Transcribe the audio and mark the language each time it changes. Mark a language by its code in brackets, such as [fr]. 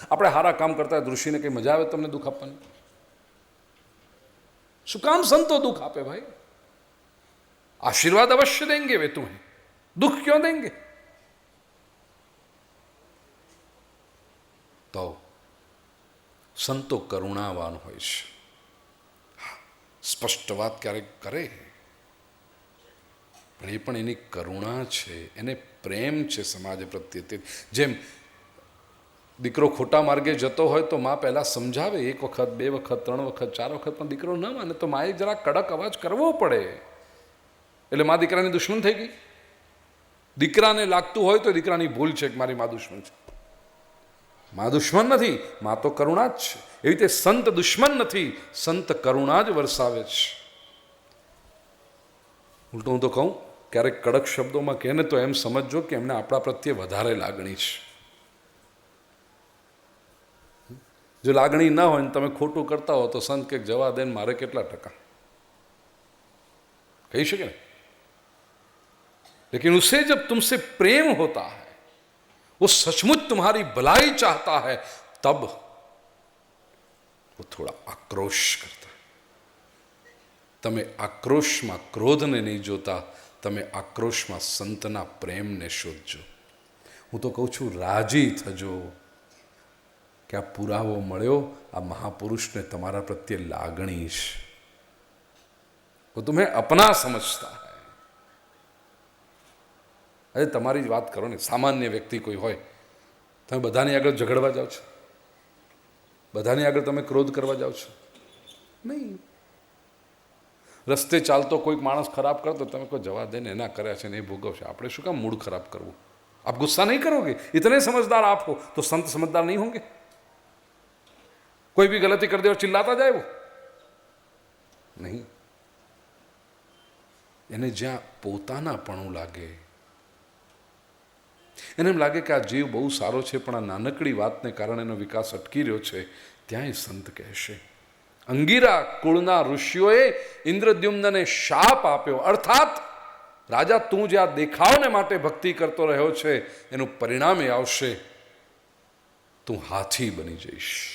[gu] આપણે સારા કામ કરતા હોય ઋષિને કઈ મજા આવે તમને દુઃખ આપવાની? શું કામ સંતો દુઃખ આપે ભાઈ? [hi] आशीर्वाद अवश्य देंगे वे तुम्हें, दुख क्यों देंगे? तो संतो करुणावान [gu] હોય છે. સ્પષ્ટ વાત ક્યારેક કરે પણ એ પણ એની કરુણા છે, એને પ્રેમ છે સમાજ પ્રત્યે. જેમ દીકરો ખોટા માર્ગે જતો હોય તો મા પહેલાં સમજાવે, 1 વખત 2 વખત 3 વખત 4 વખત, પણ દીકરો ન માને તો માએ જરા કડક અવાજ કરવો પડે. એટલે મા દીકરાની દુશ્મન થઈ ગઈ. દીકરાને લાગતું હોય તો દીકરાની ભૂલ છે કે મારી મા દુશ્મન છે. મા દુશ્મન નથી, મા તો કરુણા જ છે. એવી રીતે સંત દુશ્મન નથી, સંત કરુણા જ વરસાવે છે. ઉલટું હું તો કહું, ક્યારેક કડક શબ્દોમાં કહે ને તો એમ સમજજો કે એમને આપણા પ્રત્યે વધારે લાગણી છે. જો લાગણી ના હોય ને તમે ખોટું કરતા હો તો સંત કે જવા દે, મારે કેટલા ટકા કહી શકે ને. [hi] लेकिन उसे जब तुमसे प्रेम होता है, वो सचमुच तुम्हारी भलाई चाहता है, तब वो थोड़ा आक्रोश करता है. [gu] તમે આક્રોશમાં ક્રોધને નહીં જોતા, તમે આક્રોશમાં સંતના પ્રેમને શોધજો. હું તો કહું છું, રાજી થજો કે આ પુરાવો મળ્યો, આ મહાપુરુષને તમારા પ્રત્યે લાગણી છે. [hi] वो तुम्हें अपना समझता है. [gu] અરે તમારી જ વાત કરો ને, સામાન્ય વ્યક્તિ કોઈ હોય, તમે બધાની આગળ ઝઘડવા જાઓ છો? બધાની આગળ તમે ક્રોધ કરવા જાઓ છો? નહીં. રસ્તે ચાલતો કોઈક માણસ ખરાબ કરતો, તમે કોઈ જવા દે ને, એના કર્યા છે ને એ ભોગવશે, આપણે શું કામ મૂડ ખરાબ કરવું? [hi] આપ ગુસ્સા નહીં કરોગે? इतने समझदार आप हो तो संत समझदार नहीं होंगे? कोई भी गलती कर दे और चिल्लाता जाए वो नहीं. [gu] એને જ્યાં પોતાનાપણું લાગે, એને એમ લાગે કે આ જીવ બહુ સારો છે પણ આ નાનકડી વાતને કારણે એનો વિકાસ અટકી રહ્યો છે, ત્યાં એ સંત કહેશે. અંગીરા કુળના ઋષિઓએ ઇન્દ્રદ્યુમ્નને શાપ આપ્યો, અર્થાત રાજા તું જે આ દેખાવને માટે ભક્તિ કરતો રહ્યો છે એનું પરિણામ એ આવશે, તું હાથી બની જઈશ.